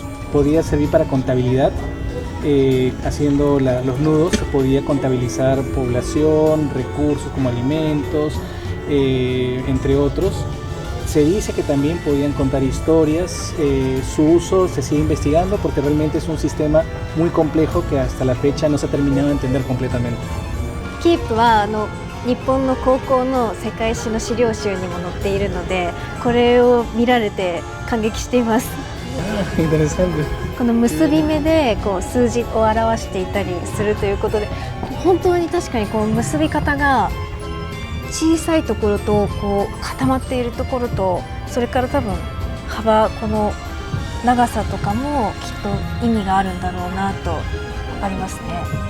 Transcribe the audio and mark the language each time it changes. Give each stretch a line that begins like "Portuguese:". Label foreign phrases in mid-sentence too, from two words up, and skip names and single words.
Spanish: Podía servir para contabilidad, haciendo los nudos se podía contabilizar población, recursos como alimentos, entre otros. Se dice que también podían contar historias. Su uso se sigue investigando porque realmente es un sistema muy complejo que hasta la fecha no se ha terminado de entender completamente.
Japanese: キープは日本の高校の世界史の資料集にも載っているので、これを見られて感激しています。
Spanish: Interesante.
Japanese: この結び目でこう数字を表していたりするということで、本当に確かにこう結び方が小さいところとこう固まっているところと、それから多分幅、この長さとかもきっと意味があるんだろうなと分かりますね。